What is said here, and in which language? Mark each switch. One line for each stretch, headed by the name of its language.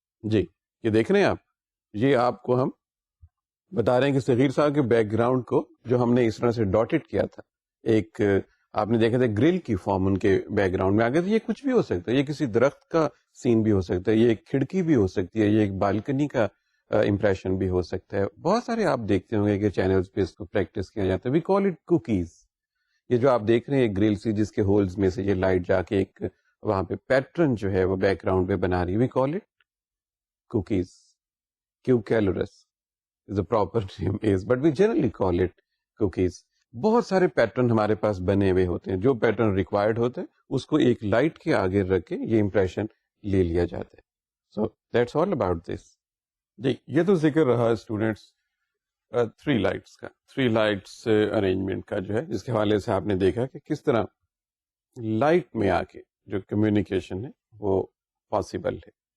Urdu: جی, یہ دیکھ رہے ہیں آپ, یہ آپ کو ہم بتا رہے ہیں کہ صغیر صاحب کے بیک گراؤنڈ کو جو ہم نے اس طرح سے ڈاٹڈ کیا تھا, ایک آپ نے دیکھا تھا گرل کی فارم ان کے بیک گراؤنڈ میں آ گیا تھا. یہ کچھ بھی ہو سکتا ہے, یہ کسی درخت کا سین بھی ہو سکتا ہے, یہ ایک کھڑکی بھی ہو سکتی ہے, یہ ایک بالکنی کا امپریشن بھی ہو سکتا ہے. بہت سارے آپ دیکھتے ہوں گے کہ چینلز پہ اس کو پریکٹس کیا جاتا ہے.
English: We call it cookies.
Urdu: یہ جو آپ دیکھ رہے ہیں ایک گرل سی جس کے ہولز میں سے یہ لائٹ جا کے ایک وہاں پہ پیٹرن جو ہے وہ بیک گراؤنڈ پہ بنا رہی ہے.
English: We call it cookies. Cucalorus is the proper name is, but we generally call it cookies.
Urdu: بہت سارے پیٹرن ہمارے پاس بنے ہوئے ہوتے ہیں, جو پیٹرن ریکوائرڈ ہوتے ہیں اس کو ایک لائٹ کے آگے رکھ کے یہ امپریشن لے لیا جاتا ہے.
English: So that's all about this.
Urdu: جی, یہ تو ذکر رہا اسٹوڈینٹس 3 لائٹس کا, 3 لائٹس ارینجمنٹ کا جو ہے, جس کے حوالے سے آپ نے دیکھا کہ کس طرح لائٹ میں آ کے جو کمیونیکیشن ہے وہ پاسبل ہے.